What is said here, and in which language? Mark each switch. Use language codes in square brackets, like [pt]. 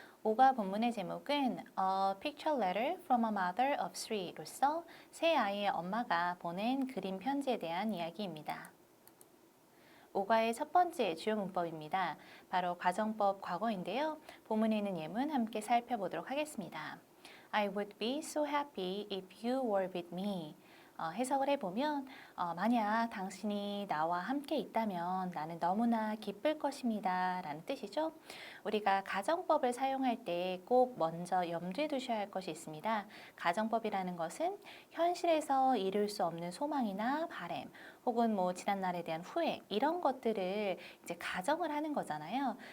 [ko] 5가 본문의 제목은 A Picture Letter from a Mother of Three로서 세 아이의 엄마가 보낸 그림 편지에 대한 이야기입니다. 5과의 첫 번째 주요 문법입니다. 바로 가정법 과거인데요. 본문에 있는 예문 함께 살펴보도록 하겠습니다. [en] I would be so happy if you were with me. [ko] 해석을 해보면 만약 당신이 나와 함께 있다면 나는 너무나 기쁠 것입니다 라는 뜻이죠. 우리가 가정법을 사용할 때 꼭 먼저 염두에 두셔야 할 것이 있습니다. 가정법이라는 것은 현실에서 이룰 수 없는 소망이나 바람 혹은 지난날에 대한 후회 이런 것들을 이제 가정을 하는 거잖아요.